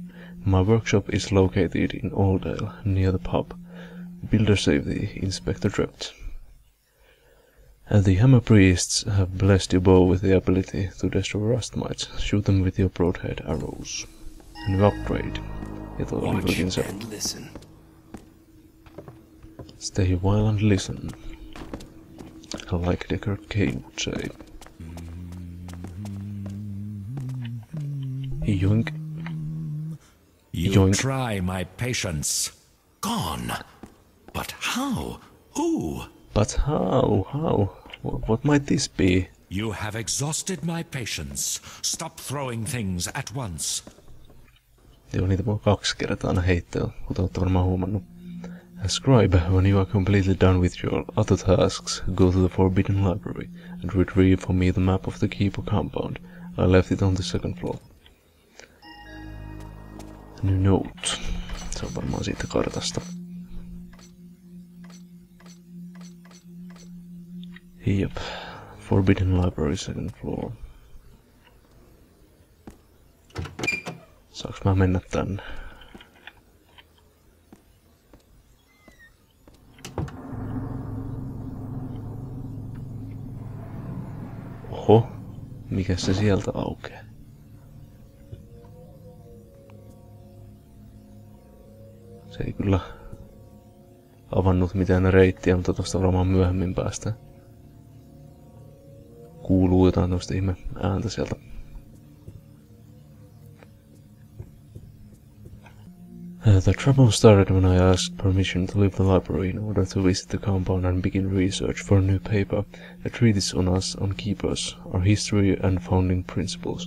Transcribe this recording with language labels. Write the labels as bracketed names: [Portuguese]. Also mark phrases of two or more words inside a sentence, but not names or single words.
[English] My workshop is located in Oldale, near the pub. Builder safety, Inspector Trept. The Hammer Priests have blessed your bow with the ability to destroy rust mites. Shoot them with your broadhead arrows. And upgrade. [Finnish] Ja tuo oli kylläkin se. [English] Stay while and listen. Like Deckard Cain would say. Yoink. You Yoink. try my patience. Gone. But how? Who? But how? How? What might this be? You have exhausted my patience. Stop throwing things at once. [Finnish] Joo, niitä voi 2 kertaa aina heittää, kuten olette varmaan huomannut. [English] Scribe, when you are completely done with your other tasks, go to the Forbidden Library and retrieve for me the map of the keeper compound. I left it on the 2nd floor. Note. [Finnish] Se on varmaan siitä kartasta. Jep. [English] Forbidden Library 2nd floor. [Finnish] Saanko mä mennä tänne? Oho, mikä se sieltä aukeaa? Se ei kyllä avannut mitään reittiä, mutta tosta varmaan myöhemmin päästään. Kuuluu jotain tosta ihme ääntä sieltä. [English] The trouble started when I asked permission to leave the library in order to visit the compound and begin research for a new paper, a treatise on us, on keepers, our history and founding principles.